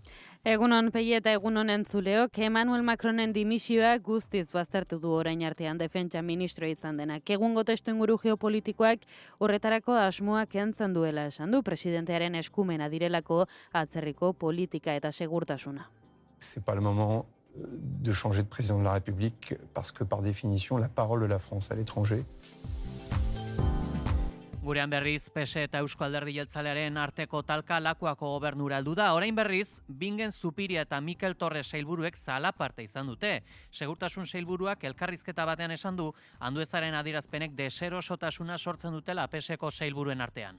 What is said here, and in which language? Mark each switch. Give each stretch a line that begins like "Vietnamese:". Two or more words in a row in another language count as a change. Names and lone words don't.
Basque: Egunon Pei eta egunon entzuleok, Emmanuel Macronen dimisioa guztiz baztertu du orain artean defentsa ministro izan denak. Egungo testuinguru geopolitikoak horretarako asmoak kentzen duela esan du presidentearen eskumena direlako atzerriko politika eta segurtasuna.
French: C'est pas le moment de changer de président de la République parce que par définition la parole de la France à l'étranger.
Basque: Gurean berriz, PSE eta Eusko Alderdi Jeltzalearen arteko talka Lakuako gobernura heldu da. Orain berriz, Bingen Zupiria eta Mikel Torres sailburuek zalaparte izan dute. Segurtasun sailburuak elkarrizketa batean esan du, Anduezaren adierazpenek deserosotasuna sortzen dutela PSeko sailburuen artean.